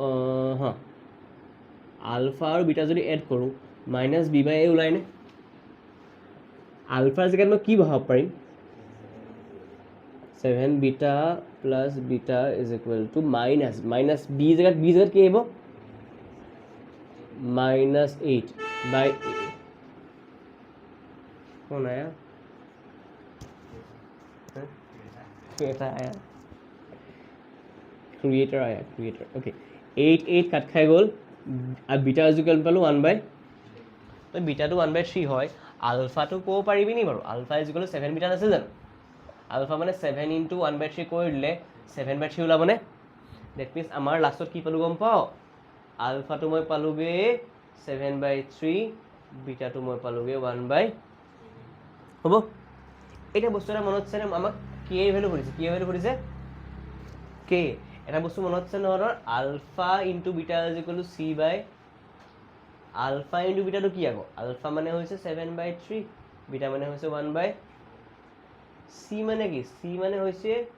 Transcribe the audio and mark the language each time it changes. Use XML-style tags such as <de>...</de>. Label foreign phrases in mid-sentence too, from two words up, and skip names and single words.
<as>আলফা আৰু বিটা যদি এড কৰোঁ -b/a ওলায়নে আলফাৰ জেগাত মই কি বহাব পাৰিম 7 বিটা + বিটা = -b জেগাত কি আহিব -8/a</as> <hi>कौन आया क्रिएटर आया ओके</hi> <as>8 কাট খাই গ'ল আৰু বিটা ইকুৱেল পালোঁ 1/, বিটাটো 1/3 হয় আলফাটো ক'ব পাৰিবি নি বাৰু আলফা = 7 বিটা নাছিল জানো আলফা মানে 7 × 1/3 কৰি দিলে 7/3 ওলাবনে</as> <en>that means</en> <as>আমাৰ লাষ্টত কি পালোঁ গম পাওঁ আলফাটো মই পালোঁগৈ 7/3 বিটাটো মই পালোঁগৈ 1/, হ'ব এটা বস্তু এটা মনত আছে আমাক কে ভেলু সুধিছে কে এটা বস্তু মনত আছে নহয় আলফা × বিটা = c/, আলফা × বিটাটো কি আকৌ আলফা মানে হৈছে 7/3 বিটা মানে হৈছে 1/, c মানে কি c মানে হৈছে</as>